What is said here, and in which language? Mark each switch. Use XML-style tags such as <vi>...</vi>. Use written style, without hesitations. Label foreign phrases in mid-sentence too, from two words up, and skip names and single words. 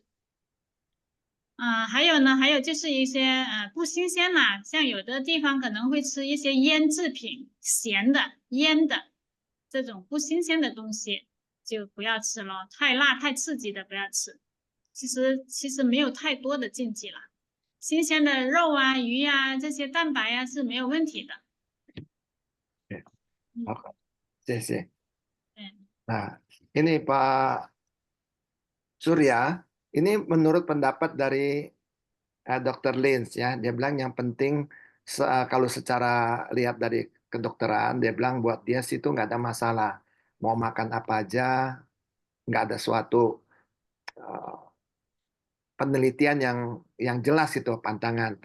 <zh>还有就是一些不新鲜啦，像有的地方可能会吃一些腌制品，咸的、腌的这种不新鲜的东西就不要吃了，太辣、太刺激的不要吃。其实没有太多的禁忌了，新鲜的肉鱼这些蛋白是没有问题的。好，谢谢。</zh> <id>Nah, ini Pak Surya, ini menurut pendapat dari Dr. Lins ya, dia bilang yang penting kalau secara lihat dari kedokteran, dia bilang buat dia situ nggak ada masalah, mau makan apa aja, nggak ada suatu penelitian yang jelas itu pantangan.</id>